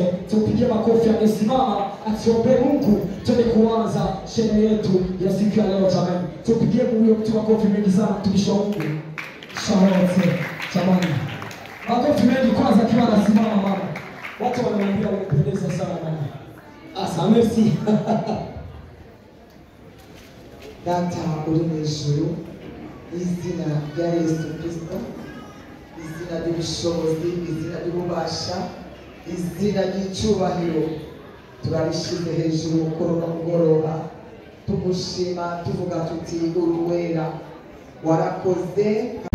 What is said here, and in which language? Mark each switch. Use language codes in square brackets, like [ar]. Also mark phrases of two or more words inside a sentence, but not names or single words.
[sw] Tupigie makofi amesimama atuombe Mungu. Twende kuanza sherehe yetu ya siku ya leo jamani. Tupigie huyo mtu makofi mengi sana mtumishi wa Mungu Charlotte jamani. Makofi mengi kwanza akiwa anasimama mama. Watu wanamwambia umependeza sana mama. [fr] Asa merci. [rw] Data uri mu ijuru, izina rya Yesu Kristo, izina ry'ubushobozi, izina ry'ububasha, izina ry'icubahiro, turabishize hejuru mukuru no mugoroba, tugushima tuvuga tuti uri wera, warakoze.